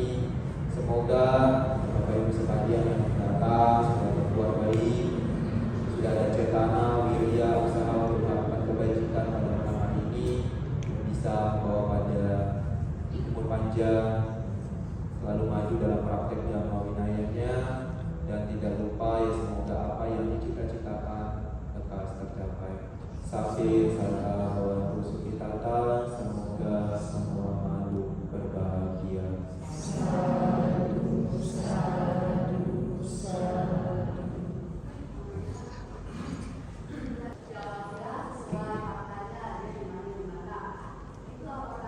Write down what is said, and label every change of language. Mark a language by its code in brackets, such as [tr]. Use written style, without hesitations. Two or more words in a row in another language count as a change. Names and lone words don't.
[id] Semoga Bapak Ibu sekalian yang datang sudah berbuat baik, sudah ada cetana, wirya, usaha untuk melakukan kebajikan pada malam hari ini, bisa membawa pada umur panjang, selalu maju dalam praktek dhamma winayanya, dan tidak lupa ya semoga apa yang dicita-citakan lekas tercapai. [pi] Sabir sarta bhavantu sukhitata, [id] semoga semua makhluk berbahagia. [pi] Sadu, sadu, sadu. [id] Sesuai faktanya ada di mana-mana. Itu